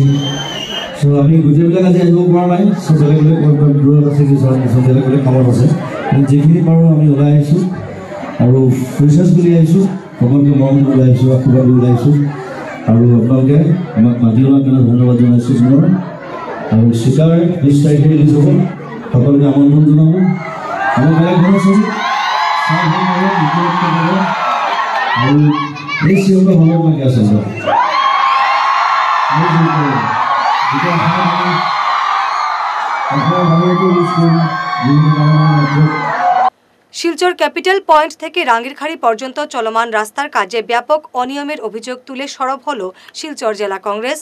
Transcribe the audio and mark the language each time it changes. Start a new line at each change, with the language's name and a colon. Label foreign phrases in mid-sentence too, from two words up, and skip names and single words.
Assamese: চ' আমি গোটেইবিলাক আজি আহিব পৰা নাই, চ' বেলেগ বেলেগ দূৰত আছে, কিছুমান বেলেগ বেলেগ কামত আছে, কিন্তু যিখিনি পাৰোঁ আমি ওলাই আহিছোঁ আৰু ফ্ৰেচাৰ্ছ বুলি আহিছোঁ, সকলোকে মৰম দি ওলাই আহিছোঁ, আশীৰ্বাদ দি ওলাই আহিছোঁ আৰু আপোনালোকে আমাক মাতি অনাৰ কাৰণে ধন্যবাদ জনাইছোঁ পুনৰ। আৰু শিকাৰ 20 তাৰিখে ৰিলিজ হ'ব, সকলোকে আমন্ত্ৰণ জনাব। আমাৰ বেলেগ ধৰণৰ ছবি আৰু এই চিঞৰটো সময় লাগে আচলতে।
Bangla: শিলচর ক্যাপিটাল পয়েন্ট থেকে রাঙ্গিরখাড়ি পর্যন্ত চলমান রাস্তার কাজে ব্যাপক অনিয়মের অভিযোগ তুলে সরব হল শিলচর জেলা কংগ্রেস।